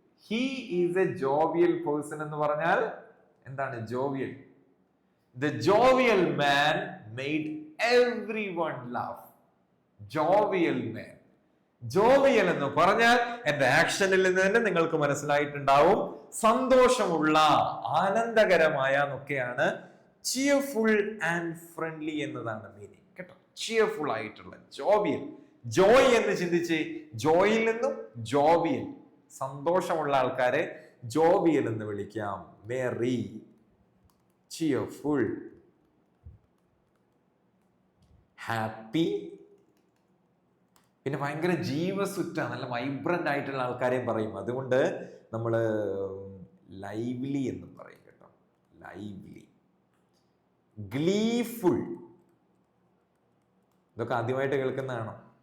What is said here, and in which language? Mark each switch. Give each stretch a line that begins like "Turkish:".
English: he is a jovial person
Malayalam: എന്ന് പറഞ്ഞാൽ എന്താണ് jovial?
English: The jovial man made everyone laugh. Jovial man.
Malayalam: Jovial എന്ന് പറഞ്ഞാൽ എന്റെ ആക്ഷനിൽ നിന്ന് തന്നെ നിങ്ങൾക്ക് മനസ്സിലായിട്ടുണ്ടാവും, സന്തോഷമുള്ള, ആനന്ദകരമായ എന്നൊക്കെയാണ്.
English: cheerful and friendly
Malayalam: എന്നതാണ് മീനിങ് കേട്ടോ. ചിയർഫുൾ ആയിട്ടുള്ള ജോവിയൽ. ജോയ് എന്ന് ചിന്തിച്ച്, ജോയിൽ നിന്നും ജോവിയൽ, സന്തോഷമുള്ള ആൾക്കാരെ ജോവിയൽ എന്ന് വിളിക്കാം.
English: Merry, cheerful, happy.
Malayalam: പിന്നെ ഭയങ്കര ജീവസുറ്റ, നല്ല വൈബ്രന്റ് ആയിട്ടുള്ള ആൾക്കാരെയും പറയും. അതുകൊണ്ട് നമ്മൾ ലൈവ്ലി എന്നും പറയും കേട്ടോ. ലൈവ്ലി. ഗ്ലീഫുൾ, ഇതൊക്കെ ആദ്യമായിട്ട് കേൾക്കുന്നതാണോ?